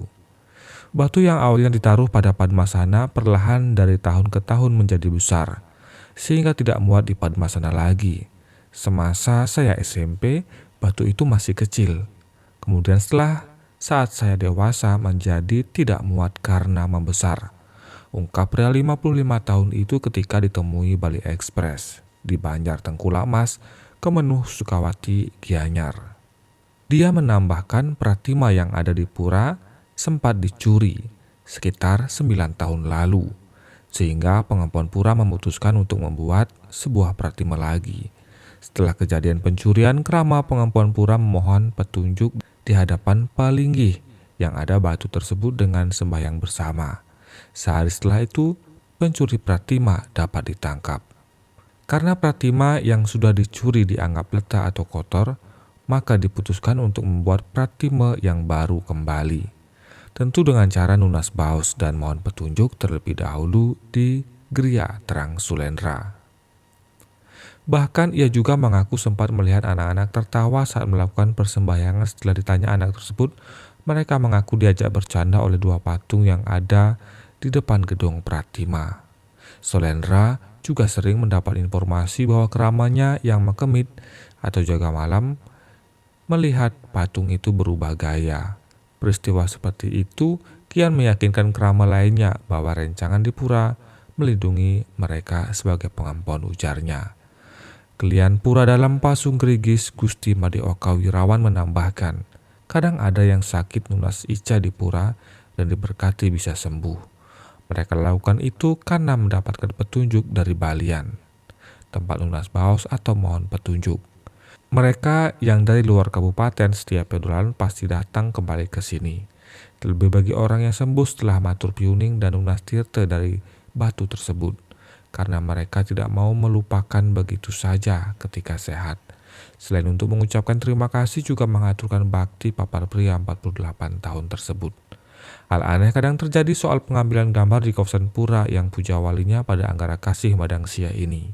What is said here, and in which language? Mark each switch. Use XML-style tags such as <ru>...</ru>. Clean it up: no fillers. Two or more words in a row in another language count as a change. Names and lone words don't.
<id>Batu yang awalnya ditaruh pada Padmasana perlahan dari tahun ke tahun menjadi besar, sehingga tidak muat di Padmasana lagi. Semasa saya SMP, batu itu masih kecil. Kemudian saat saya dewasa menjadi tidak muat karena membesar. Ungkap pria 55 tahun itu ketika ditemui Bali Express di Banjar Tengkulak Mas, Kemenuh Sukawati Gianyar. Dia menambahkan pratima yang ada di pura sempat dicuri sekitar 9 tahun lalu, sehingga pengampun pura memutuskan untuk membuat sebuah pratima lagi. Setelah kejadian pencurian, Krama pengampuan pura memohon petunjuk di hadapan Palinggih yang ada batu tersebut dengan sembahyang bersama. Sehari setelah itu, pencuri pratima dapat ditangkap. Karena pratima yang sudah dicuri dianggap letah atau kotor, maka diputuskan untuk membuat pratima yang baru kembali. Tentu dengan cara</id> <ban>nunas baos</ban> <id>dan mohon petunjuk terlebih dahulu di Gria Terang Sulendra. Bahkan ia juga mengaku sempat melihat anak-anak tertawa saat melakukan persembahyangan. Setelah ditanya anak tersebut, mereka mengaku diajak bercanda oleh dua patung yang ada di depan gedung pratima. Sulendra juga sering mendapat informasi bahwa keramatnya yang mekemit atau jaga malam melihat patung itu berubah gaya. Peristiwa seperti itu kian meyakinkan kerama lainnya bahwa rencangan di pura melindungi mereka sebagai pengampun, ujarnya. Kelian Pura Dalam Pasung Grigis Gusti Made Oka Wirawan menambahkan, kadang ada yang sakit</id> <ban>nunas ica</ban> <id>di pura dan diberkati bisa sembuh. Mereka lakukan itu karena mendapatkan petunjuk dari balian, tempat</id> <ban>lunas baos</ban> <id>atau mohon petunjuk. Mereka yang dari luar kabupaten setiap bulan pasti datang kembali ke sini. Terlebih bagi orang yang sembuh setelah</id> <ban>matur piuning</ban> <id>dan</id> <ban>lunas tirta</ban> <id>dari batu tersebut, karena mereka tidak mau melupakan begitu saja ketika sehat. Selain untuk mengucapkan terima kasih, juga mengaturkan bakti papar pria 48 tahun tersebut. Hal aneh kadang terjadi soal pengambilan gambar di kawasan pura yang puja walinya pada Anggara Kasih Madangsia ini.</id>